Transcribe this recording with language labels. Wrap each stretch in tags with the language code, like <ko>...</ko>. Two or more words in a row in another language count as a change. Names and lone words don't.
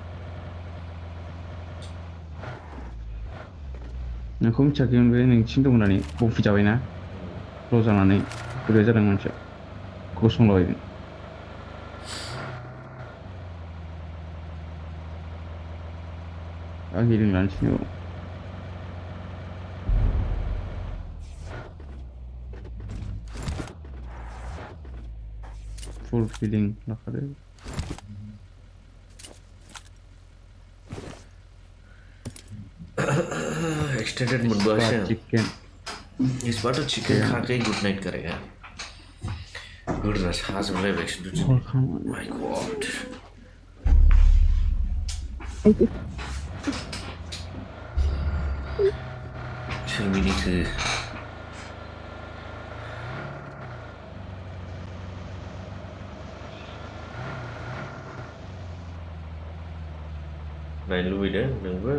<brx>नोंखौ मिथियाखैमोन बे नोंसिनि दं होननानै बफिजाबायना ल' जानानै बोरैबा जादों मानसिया गसंलाबायदों आं हिलिं लानोसै फुल हिलिं लाखादो एक्सटेंडेड मोनबोआसै आं चिकेन</brx> <hi>इस बार तो चिकन खा के</hi> <en>good night</en> <hi>करेगा</hi> <brx>गुडना साजोबलायबाय खिन्थु</brx> <en>my god</en> <brx>सोर मिनिखो नायनो लुबैदों नोंबो</brx>